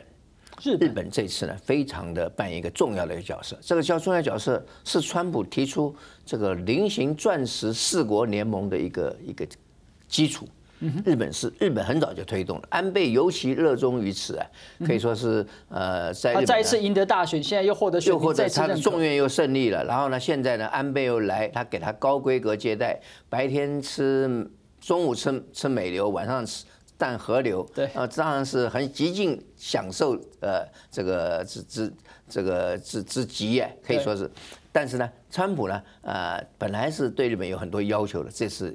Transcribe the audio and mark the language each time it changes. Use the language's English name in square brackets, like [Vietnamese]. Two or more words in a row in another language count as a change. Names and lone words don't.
[Chinese] 日本這次呢非常的扮演一個重要的一個角色，這個重要角色是川普提出這個菱形鑽石4國聯盟的一個基礎。日本很早就推動了，安倍尤其熱衷於此啊，可以說是在日本他再一次贏得大選，現在又獲得他的眾院又勝利了，然後呢，現在呢，安倍又來，他給他高規格接待，白天中午吃美流，晚上吃淡和流，對，當然是很極盡享受這個之極啊，可以說是，但是呢，川普呢本來是對日本有很多要求的，這次。